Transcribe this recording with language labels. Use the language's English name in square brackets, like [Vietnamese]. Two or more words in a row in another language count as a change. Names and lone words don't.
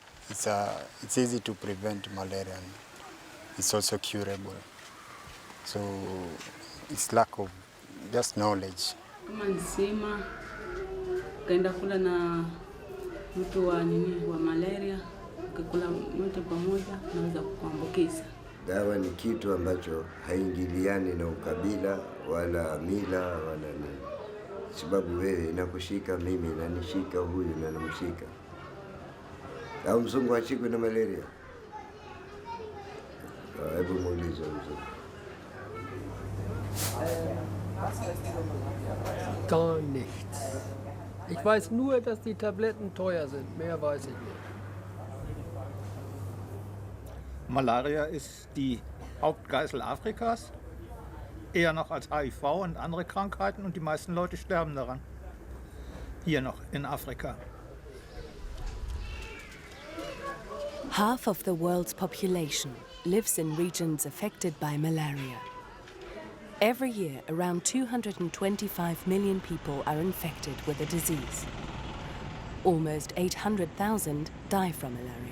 [English] it's easy to prevent malaria. And it's also curable. So it's lack of just knowledge. [Swahili] Kama nisema kaenda kula na mtu wa malaria, ukikula moja pamoja naweza kuambukiza. Dawa ni kitu ambacho haingiliani na ukabila wala mila wala nini. Sababu wewe inakushika mimi na nishika huyu na namshika. Au mzungu hashikwi na malaria? Hebu muulize mzungu. [German] Gar nichts. Ich weiß nur, dass die Tabletten teuer sind. Mehr weiß ich nicht. Malaria ist die Hauptgeißel Afrikas, eher noch als HIV und andere Krankheiten, und die meisten Leute sterben daran. Hier noch in Afrika. [English] Half of the world's population lives in regions affected by malaria. Every year, around 225 million people are infected with the disease. Almost 800,000 die from malaria.